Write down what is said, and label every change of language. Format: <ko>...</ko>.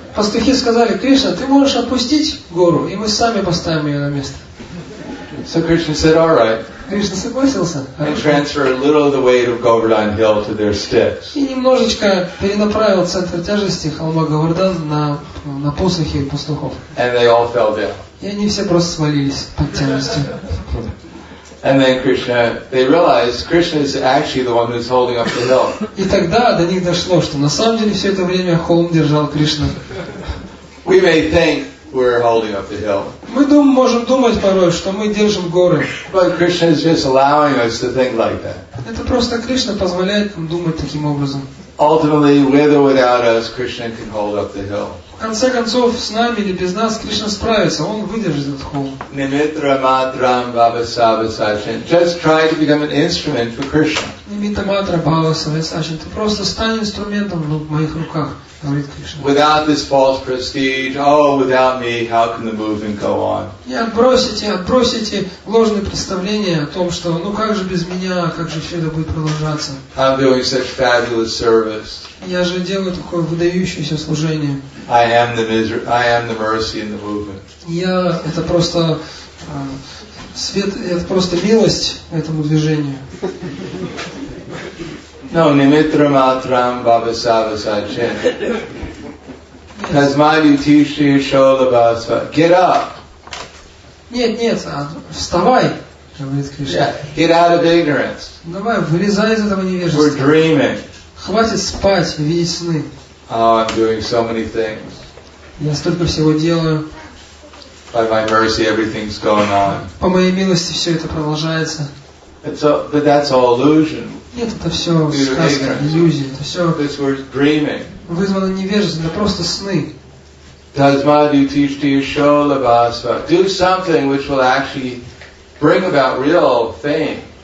<ru>Пастухи сказали: Кришна, ты можешь опустить гору, и мы сами поставим ее на место.</ru> <en>So Krishna said, all right.</en> <ru>Кришна согласился.</ru> <en>And transferred a little of the weight of Govardhan Hill to their sticks.</en> <ru>И немножечко перенаправил центр тяжести холма Говардан на посохи пастухов.</ru> <en>And they all fell down.</en> <ru>И они все просто свалились под тяжестью.</ru> <en>And then Krishna, they realized Krishna is actually the one who's holding up the hill.</en> <ru>И тогда до них дошло, что на самом деле все это время холм держал Кришна.</ru> <en>We may think we're holding up the hill.</en> <ru>Мы можем думать порой, что мы держим горы.</ru> <en>But Krishna is just allowing us to think like that.</en> <ru>Это просто Кришна позволяет нам думать таким образом.</ru> <en>Ultimately, with or without us, Krishna can hold up the hill.</en> <ru>В конце концов, с нами или без нас Кришна справится, Он выдержит этот холм.</ru> <sa>Nimitra matram bhavasava sachin.</sa> <en>Just try to become an instrument for Krishna.</en> <sa>Нимитта матра бхава савесачин.</sa> <ru>Ты просто стань инструментом в моих руках, говорит Кришна.</ru> <en>Without this false prestige, oh, without me, how can the movement go on?</en> <ru>И отбросите ложные представления о том, что ну как же без меня, как же все это будет продолжаться.</ru> <en>I'm doing such fabulous service.</en> <ru>Я же делаю такое выдающееся служение.</ru> <en>I am the mercy in the movement.</en> <ru>Я это просто свет, это просто милость этому движению.</ru> <en>No,</en> <sa>nimitra matram bhavasava sachin. Tasmadu tishri sholabhasva.</sa> <en>Get up.</en> <ru>Нет, вставай, говорит Кришна.</ru> <en>Get out of ignorance.</en> <ru>Давай, вылезай из этого</ru> <en>We're</en> <ru>невежества.</ru> <en>dreaming.</en> <ru>Хватит спать, видеть сны.</ru> <en>Oh, I'm doing so many things.</en> <ru>Я столько всего делаю.</ru> <en>By my mercy, everything's going on.</en> <ru>По моей милости все это продолжается.</ru> <en>But that's all illusion.</en> <ru>Нет, это все сказка, иллюзия. Это все</ru> <en>Because we're dreaming.</en> <ru>вызвано невежеством, это просто сны.</ru> <sa>Tasmadu tishti sholabhasva.</sa> <en>Do something which will actually bring about real fame.</en>